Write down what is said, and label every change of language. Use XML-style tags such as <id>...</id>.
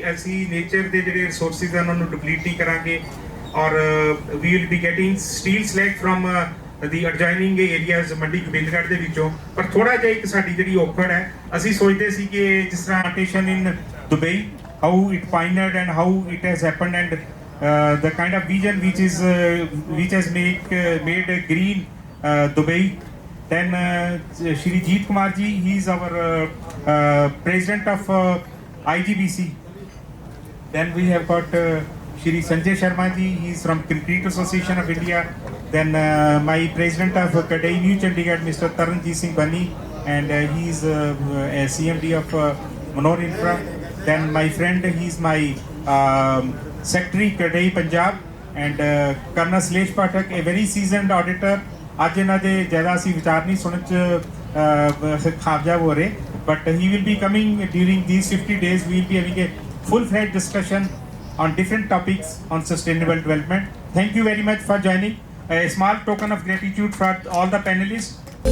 <pa>ਅਸੀਂ ਨੇਚਰ ਦੇ ਜਿਹੜੇ ਰਿਸੋਰਸਿਸ ਆ ਉਹਨਾਂ ਨੂੰ ਡਿਪਲੀਟ ਨਹੀਂ ਕਰਾਂਗੇ, ਔਰ</pa> <en>we will be getting steel slag from</en> <pa>ਦੀ adjoining areas Mandi Gobindgarh ਦੇ ਵਿੱਚੋਂ। ਪਰ ਥੋੜਾ ਜਿਹਾ ਇੱਕ ਸਾਡੀ ਜਿਹੜੀ ਔਖੜ ਹੈ, ਅਸੀਂ ਸੋਚਦੇ ਸੀ ਕਿ ਜਿਸ ਤਰ੍ਹਾਂ</pa> <en>Plantation in Dubai, how it pioneered and how it has happened, and the kind of vision which has made green Dubai. Then Shri Jeet Kumar ji, he is our president of IGBC. Then we have got Shri Sanjay Sharma ji, he is from Concrete Association of India. Then my president of Kadai New Chandigarh, Mr. Taranjit Singh Bani, and he is a CMD of Manor Infra. Then my friend, he is my secretary Kadai Punjab,</en> <pa>and colonel ਸਲੇਸ਼ Pathak</pa> <en>a very seasoned auditor</en> <pa>ਅੱਜ ਇਹਨਾਂ ਦੇ ਜ਼ਿਆਦਾ ਅਸੀਂ ਵਿਚਾਰ ਨਹੀਂ ਸੁਣਨ ਚ ਖਾਬਜਾਬ ਹੋ ਰਹੇ</pa> <en>but he will be coming during these 50 days. We will be having a full-fledged discussion on different topics on sustainable development. Thank you very much for joining. A small token of gratitude for all the panelists.</en>